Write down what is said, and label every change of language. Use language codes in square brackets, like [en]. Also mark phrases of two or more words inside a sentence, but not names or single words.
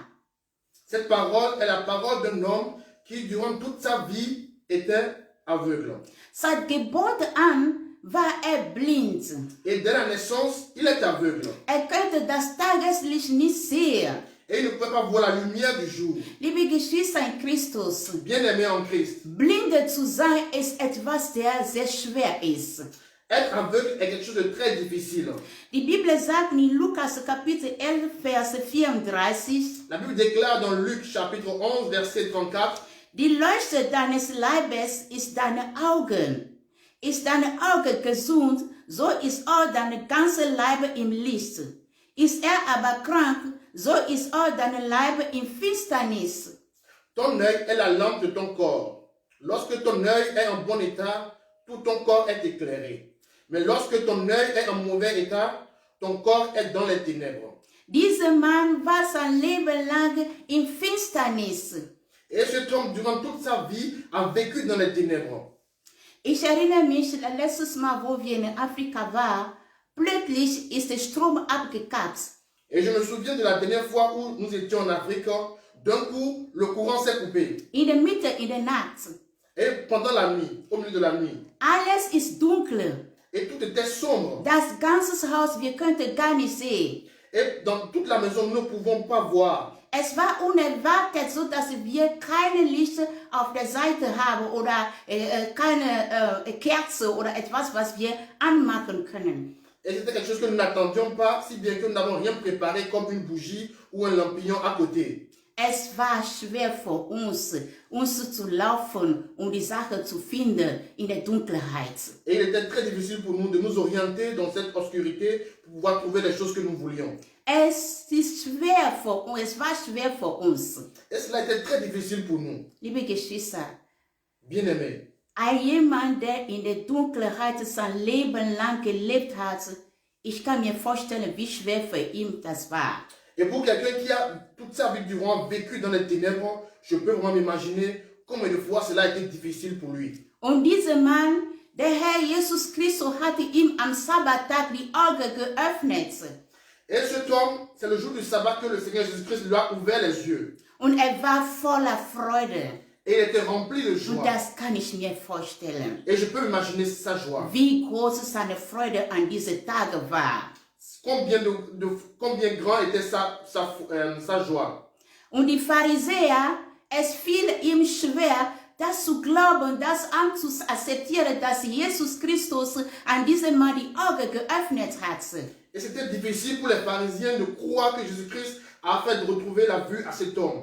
[fr] Cette parole est la parole d'un homme qui, durant toute sa vie, était aveugle. [de] Seit Geburt an war blind. [fr] Et dès la naissance, il est aveugle. [de] Konnte das Tageslicht nicht sehen. [fr] Et il ne pouvait pas voir la lumière du jour. [de] Liebe Geschwister in Christus, [fr] Bien-aimé en Christ, [de] blind zu sein ist etwas, der sehr schwer ist. [fr] être aveugle est quelque chose de très difficile. [de] Die Bibel sagt in Lukas Kapitel 11, Vers 34, [fr] La Bible déclare dans Luc chapitre 11, verset 34, [de] die Leuchte deines Leibes ist deine Augen. Ist deine Auge gesund, so ist auch dein ganze Leib im Licht. Ist aber krank, so ist auch dein Leib in Finsternis. [fr] ton œil est la lampe de ton corps. Lorsque ton œil est en bon état, tout ton corps est éclairé. Mais lorsque ton œil est en mauvais état, ton corps est dans les ténèbres. [de] Dieser Mann war sein Leben lang in Finsternis. [fr] Et cet homme, durant toute sa vie, a vécu dans les ténèbres. [de] Ich erinnere mich, letztes Mal, wo wir in Afrika waren, plötzlich ist der Strom abgekappt. [fr] Et je me souviens de la dernière fois où nous étions en Afrique, d'un coup, le courant s'est coupé. [de] In der Mitte, in der Nacht. [fr] Et pendant la nuit, au milieu de la nuit, [de] Alles ist dunkel. [fr] et tout était sombre. [de] Das ganze Haus, wir könnten gar nicht sehen. [fr] Et dans toute la maison, nous ne pouvons pas voir. [de] Es war unerwartet, so dass wir keine Lichter auf der Seite haben oder keine Kerze oder etwas, was wir anmachen können. [fr] Et c'était quelque chose que nous n'attendions pas, si bien que nous n'avons rien préparé comme une bougie ou un lampignon à côté. [de] Es war schwer für uns zu laufen und die Sache zu finden in der Dunkelheit. [fr] Et il était très difficile pour nous de nous orienter dans cette obscurité pour pouvoir trouver les choses que nous voulions. [de] Es war schwer für uns. [fr] Et cela était très difficile pour nous. [de] Liebe Geschwister, [fr] Bien-aimés, [de] jemand, der in der Dunkelheit sein Leben lang gelebt hat, ich kann mir vorstellen, wie schwer für ihn das war. [fr] et pour quelqu'un qui a toute sa vie durant vécu dans les ténèbres, je peux vraiment m'imaginer combien de fois cela a été difficile pour lui. [de] Und dieser Mann, der Herr Jesus Christus hatte ihm am Sabbattag die Augen geöffnet. [fr] Et cet homme, c'est le jour du sabbat que le Seigneur Jésus-Christ lui a ouvert les yeux. [de] Und war voller Freude. [fr] Et il était rempli de [de] Und [fr] joie. [de] das kann ich mir vorstellen. [fr] Et je peux imaginer sa joie. [de] Wie groß seine Freude an diesem Tag war. [fr] Combien grand était sa joie. [de] Und die Pharisäer, es fiel ihm schwer, das zu glauben, das zu akzeptieren, dass Jesus Christus an diesem Mann die Augen geöffnet hat. [fr] Et c'était difficile pour les pharisiens de croire que Jésus-Christ a fait de retrouver la vue à cet homme.